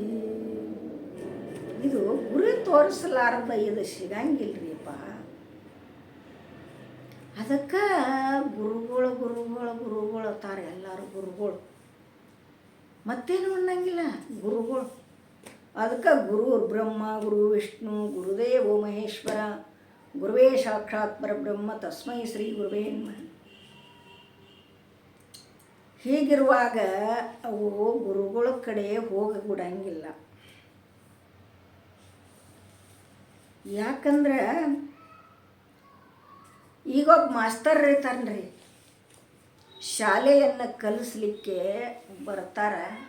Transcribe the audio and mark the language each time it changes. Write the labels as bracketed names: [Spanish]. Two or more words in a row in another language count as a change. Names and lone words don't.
[Kannada] ಇದು ಗುರು ತೋರಿಸಲಾರ್ದ ಇದು ಸಿಗಂಗಿಲ್ರಿಪ್ಪ. ಅದಕ್ಕೆ ಗುರುಗಳು ತಾರೆ, ಎಲ್ಲರೂ ಗುರುಗಳು, ಮತ್ತೇನು ಅನ್ನಂಗಿಲ್ಲ ಗುರುಗಳು. [Sanskrit] ಅದಕ್ಕೆ ಗುರು ಬ್ರಹ್ಮ ಗುರು ವಿಷ್ಣು ಗುರುದೇವೋ ಮಹೇಶ್ವರ ಗುರುವೇ ಸಾಕ್ಷಾತ್ ಪರಬ್ರಹ್ಮ ತಸ್ಮೈ ಶ್ರೀ ಗುರುವೇ ನಮಃ. [Kannada] ಹೀಗಿರುವಾಗ ಅವು ಗುರುಗಳ ಕಡೆ ಹೋಗಬಿಡಂಗಿಲ್ಲ. ಯಾಕಂದ್ರೆ ಈಗೊಬ್ಬ ಮಾಸ್ತರ್ ಇರ್ತಾನ್ರಿ, ಶಾಲೆಯನ್ನು ಕಲಿಸ್ಲಿಕ್ಕೆ ಬರ್ತಾರೆ.